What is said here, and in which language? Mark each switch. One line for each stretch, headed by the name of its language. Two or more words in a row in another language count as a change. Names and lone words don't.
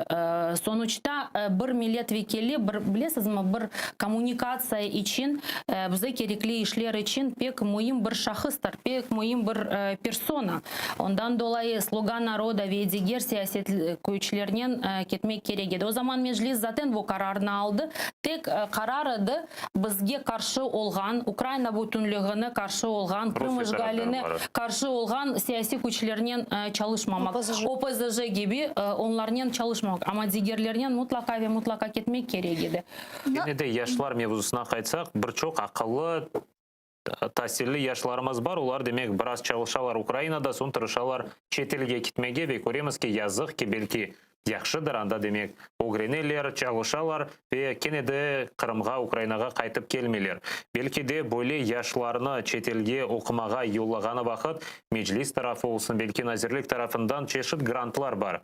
Crimean Tatar: Sonuçta bir milletvekili, bilesiniz mi, bir kommunikasyon için bize gerekli işler için pek mühim bir şahıstır, pek mühim bir persona. Ondan dolayı Sluga Naroda ve diğer siyaset güçlerinden gitmek gerek edi. O zaman meclis zaten bu kararını aldı. Tek kararıydı bizge karşı olgan, Ukrayna bütünlüğüne karşı olgan, Kırım işgaline karşı olgan siyasi güçlerinden çalışmamak. OPZJ gibi onlardan çalışmamak. Ama diğerlerinden mutlaka ve mutlaka gitmek gerek edi. Yine de yaşlar mevzusuna kaytsak, birçok akıllı tahsilli yaşlarımız var. Onlar demek biraz çalışalar Ukrayna'da, son tırışalar çet elge gitmege ve göremiz ki yazık ki belki yaxşıdır anda demek öğrenirler, çalışalar ve kene de Kırım'a, Ukrayna'ga kaytıp gelmeler. Belki de böyle yaşlarını çet elge okumaga yollagаны vakit meclis tarafı olsun, belki nazirlik tarafından çeşit grantlar var.